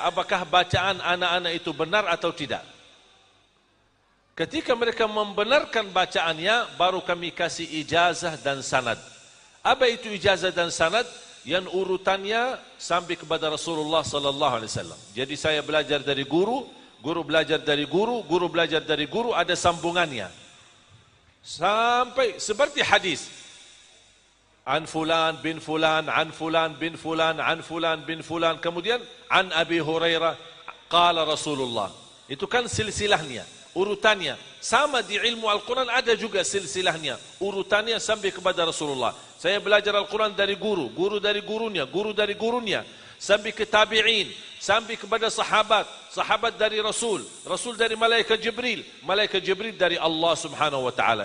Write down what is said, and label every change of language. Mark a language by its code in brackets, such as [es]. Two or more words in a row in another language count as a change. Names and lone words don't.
[id] Apakah bacaan anak-anak itu benar atau tidak? Ketika mereka membenarkan bacaannya, baru kami kasih ijazah dan sanad. Apa itu ijazah dan sanad? Yang urutannya sampai kepada Rasulullah [ar] صلى الله عليه وسلم. [id] Jadi saya belajar dari guru, guru belajar dari guru, guru belajar dari guru, ada sambungannya. Sampai seperti hadis. [ar] عن فلان بن فلان، عن فلان بن فلان، عن فلان بن فلان. Kemudian عن أبي هريرة قال رسول الله. [id] Itu kan silsilahnya, urutannya. Sama di ilmu Al-Quran ada juga silsilahnya, urutannya sampai kepada Rasulullah. Saya belajar Al-Quran dari guru, guru dari gurunya, guru dari gurunya, sampai ke tabi'in, sampai kepada sahabat, sahabat dari Rasul, Rasul dari malaikat Jibril dari Allah [ar] سبحانه وتعالى.